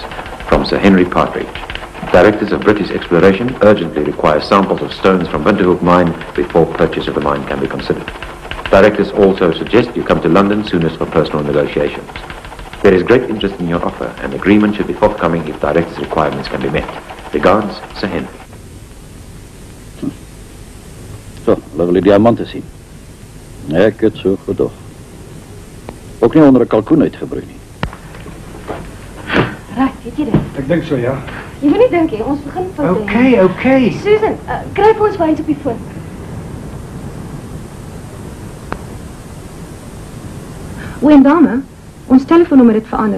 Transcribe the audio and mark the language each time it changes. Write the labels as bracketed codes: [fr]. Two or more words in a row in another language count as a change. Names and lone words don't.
[en] From Sir Henry Partridge. Directors of British Exploration urgently require samples of stones from Winterhoek Mine before purchase of the mine can be considered. Directors also suggest you come to London soonest for personal negotiations. There is great interest in your offer, and agreement should be forthcoming if directors' requirements can be met. Regards, Sir Henry. [nl] Zo, we willen diamanten zien. [af] Nee, ek het so gedoog. Ook nie onder 'n kalkoen uitgebroei nie. Right, weet jy dit? Ek dink so, ja. Jy moet nie dink hè, ons begin van Okay. Susan, kry vir ons wyns op die foon. Oom dame, ons telefoonnommer het verander.